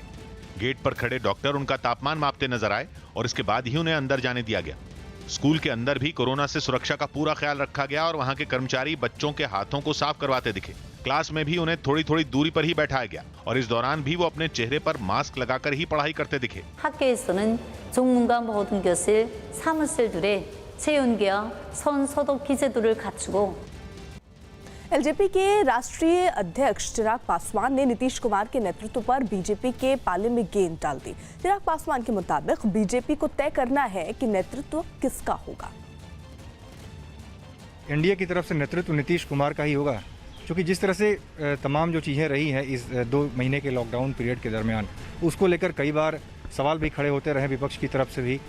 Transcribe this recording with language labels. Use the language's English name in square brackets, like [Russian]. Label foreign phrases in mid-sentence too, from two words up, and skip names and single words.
[Hindi] गेट पर खड़े डॉक्टर उनका तापमान मापते नजर आए और इसके बाद ही उन्हें अंदर जाने दिया गया। स्कूल के अंदर भी कोरोना से सुरक्षा का पूरा ख्याल रखा गया और वहां के कर्मचारी बच्चों के हाथों को साफ करवाते दिखे। क्लास में भी उन्हें थोड़ी थोड़ी दूरी पर ही बैठाया गया और इस दौरान भी वो अपने चेहरे पर मास्क लगाकर ही पढ़ाई करते दिखे। [Korean] 학교에서는 정문과 모든 교실, 사무실들에 체온계와 손 소독 기제도를 갖추고 [Hindi] एलजेपी के राष्ट्रीय अध्यक्ष चिराग पासवान ने नीतीश कुमार के नेतृत्व पर बीजेपी के पाले में गेंद डाल दी। चिराग पासवान के मुताबिक बीजेपी को तय करना है कि नेतृत्व किसका होगा। एनडीए की तरफ से नेतृत्व नीतीश कुमार का ही होगा, क्योंकि जिस तरह से तमाम जो चीज़ें रही हैं इस 2 महीने के [English] lockdown period [Hindi] के दरमियान, उसको लेकर कई बार सवाल भी खड़े होते रहे विपक्ष की तरफ से भी।